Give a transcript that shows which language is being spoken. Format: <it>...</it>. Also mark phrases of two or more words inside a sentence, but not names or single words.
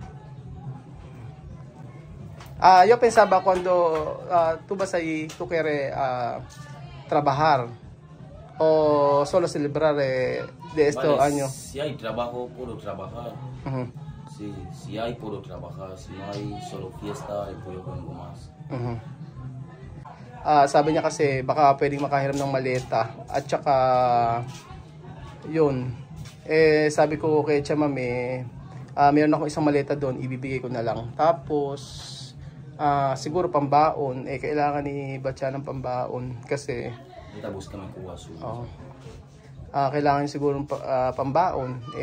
<es>Yo pensaba cuando tú vas ahí, tú quieres trabajar o solo celebrar de estos años. Si hay trabajo, puedo trabajar. Sí, si hay, puedo trabajar. Si no hay, solo fiesta, después yo vengo más.</es> <tl>Sabi niya kasi baka pwedeng makahiram ng maleta at saka yun. Sabi ko kay Chamami, meron ako isang maleta doon, ibibigay ko na lang. Tapos siguro pambaon, kailangan ni Batcha ng pambaon kasi kailangan siguro pambaon.</tl>